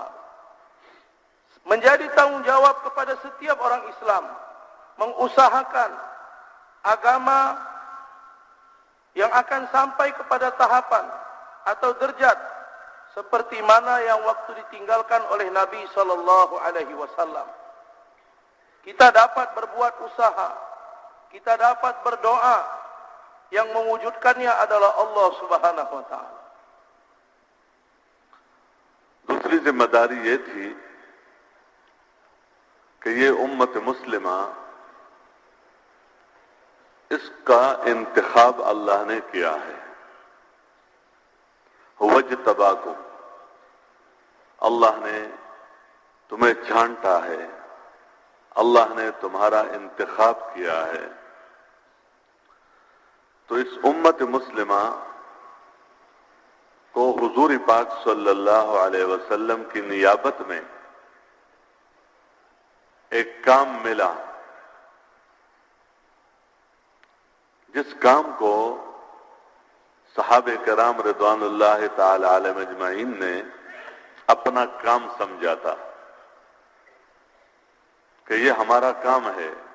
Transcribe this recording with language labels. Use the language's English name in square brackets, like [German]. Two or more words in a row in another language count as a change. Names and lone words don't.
[Malay] Menjadi tanggung jawab kepada setiap orang Islam mengusahakan agama yang akan sampai kepada tahapan atau derajat seperti mana yang waktu ditinggalkan oleh Nabi [Arabic] sallallahu alaihi wasallam. [Malay] Kita dapat berbuat usaha, kita dapat berdoa, yang mewujudkannya adalah Allah [Arabic] Subhanahu wa taala. [Urdu] دوسری ذمہ داری یہ تھی کہ یہ امت مسلمہ اس کا انتخاب اللہ نے کیا ہے. وَاجْتَبَاكُمْ، اللہ نے تمہیں چھانٹا ہے، اللہ نے تمہارا انتخاب کیا ہے. تو اس امت مسلمہ کو حضور پاک [Arabic] صلی اللہ علیہ وسلم [Urdu] کی نیابت میں ایک کام ملا، جس کام کو صحابہ کرام [Arabic] رضوان اللہ تعالی علیہم اجمعین [Urdu] نے اپنا کام سمجھا تھا کہ یہ ہمارا کام ہے.